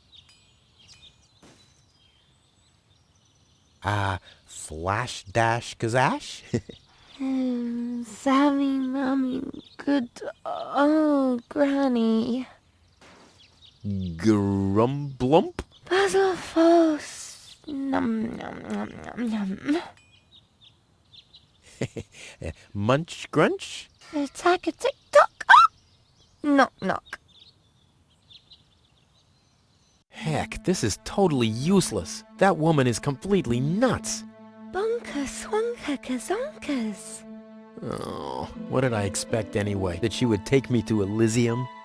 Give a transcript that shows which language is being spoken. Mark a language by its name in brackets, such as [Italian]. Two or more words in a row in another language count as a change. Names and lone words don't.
[English] Flash dash kazash? Sammy, Mommy, good. Oh, Granny. Grumblump? Puzzle false. Num, num, num, num, num. Munch grunch? Attack a tick tock. Ah! Knock knock. Heck, this is totally useless. That woman is completely nuts. Bonker swonker kazonkers. Oh, what did I expect anyway? That she would take me to Elysium?